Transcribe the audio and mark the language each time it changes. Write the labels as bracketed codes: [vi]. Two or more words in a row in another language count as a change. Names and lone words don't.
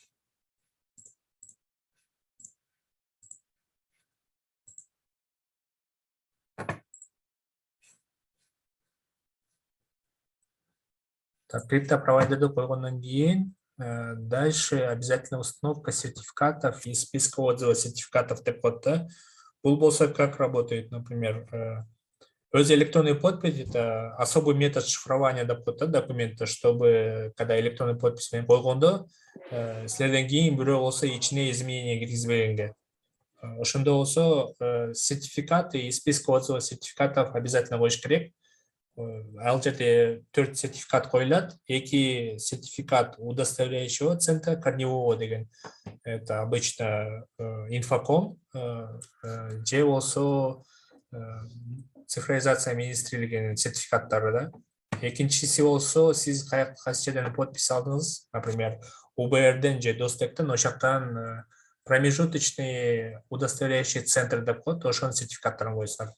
[ru] Так, [ky] криптопровайдерді койгондон кийин [ru] дальше обязательно установка сертификатов и списка отзывов сертификатов [ky] деп коет да. Бул болсо [ru] как работает, например, öz электронный подпись, это особый метод шифрования [ky] деп коет да [ru] документа, чтобы когда электронный подпись [ky] менен койгондо силерден кийин бирөө болсо ичине [ru] изменение киргизбегенге. [ky] Ошондо болсо [ru] сертификаты и списка отзывов сертификатов обязательно [ky] коюш керек. Ал жерде 4 сертификат коюлат. [ru] 2 сертификат удостоверяющего центра корневого деген. Это обычно [ky] инфоком, же болсо цифровизация министрлигинин сертификаттары да. Экинчиси болсо сиз кайсы жерден подпись алдыңыз, например, УБРден же Достектен, ошоктан [ru] промежуточный удостоверяющий центр [ky] деп коет, ошонун сертификаттарын койсуңар.